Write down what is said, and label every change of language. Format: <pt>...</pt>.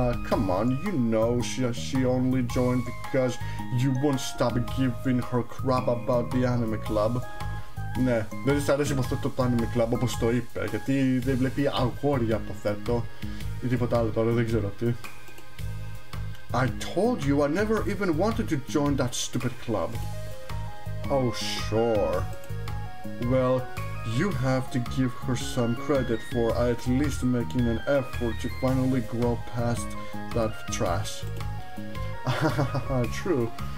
<en>Come on, you know she only joined because you won't stop giving her crap about the anime club.</en> <el>Ναι, δεν της αρέσει από αυτό το anime club όπως το είπε, γιατί δεν βλέπει αγόρια αποθέτω ή τίποτα άλλο τώρα, δεν ξέρω τι.</el> <en>I told you I never even wanted to join that stupid club. Oh sure. Well, you have to give her some credit for at least making an effort to finally grow past that trash. True.</en>